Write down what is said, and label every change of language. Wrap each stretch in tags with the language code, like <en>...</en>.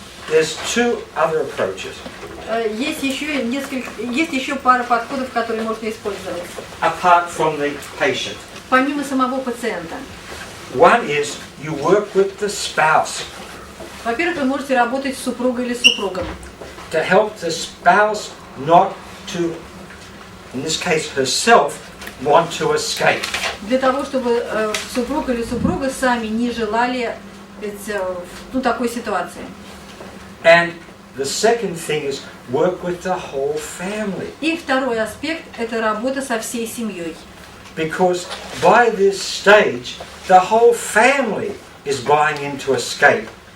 <en>there's two other approaches.</en> <ru>Есть еще пара подходов, которые можно использовать.</ru> <en>Apart from the patient.</en> <ru>Помимо самого пациента.</ru> <en>One is you work with the spouse.</en> <ru>Во-первых, вы можете работать с супругой или супругом.</ru> <en>To help the spouse not to, in this case herself, want to escape.</en> <ru>Для того, чтобы супруг или супруга сами не желали такой ситуации.</ru> <en>And the second thing is work with the whole family.</en> <ru>И второй аспект – это работа со всей семьей.</ru> <en>Because by this stage, the whole family is buying into escape.</en>